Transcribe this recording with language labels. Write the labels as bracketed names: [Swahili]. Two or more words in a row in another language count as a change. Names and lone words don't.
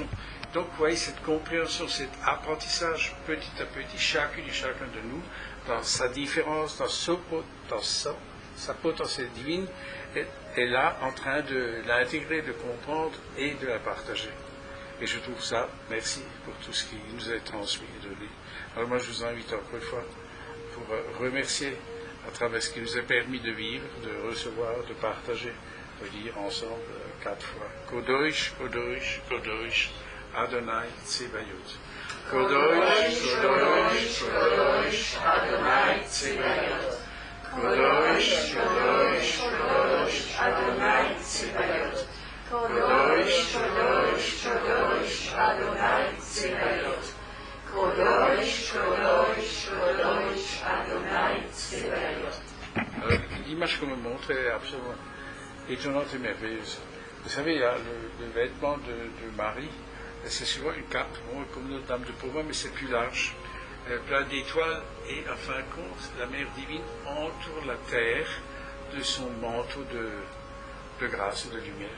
[French] Donc, vous voyez, cette compréhension, cet apprentissage, petit à petit, chacune et chacun de nous, dans sa différence, dans sa potentielle divine, est là en train de l'intégrer, de comprendre et de la partager. Et je trouve ça, merci pour tout ce qui nous est transmis et donné. Alors moi, je vous invite encore une fois pour remercier à travers ce qui nous est permis de vivre, de recevoir, de partager, de dire ensemble 4 fois. [Hebrew] קדוש, קדוש, קדוש, אדוני צבאות. קדוש, קדוש, קדוש, אדוני צבאות. קדוש, קדוש, קדוש, אדוני צבאות. קדוש, קדוש, קדוש, אדוני צבאות. קדוש, קדוש, קדוש, אדוני צבאות. [French] L'image qu'on me montre est absolument étonnante et merveilleuse. Vous savez, il y a le vêtement de Marie, c'est souvent une cape, bon, comme notre Dame de Pauvre, mais c'est plus large, plein d'étoiles, et en fin de compte, la Mère divine entoure la terre de son manteau de grâce et de lumière.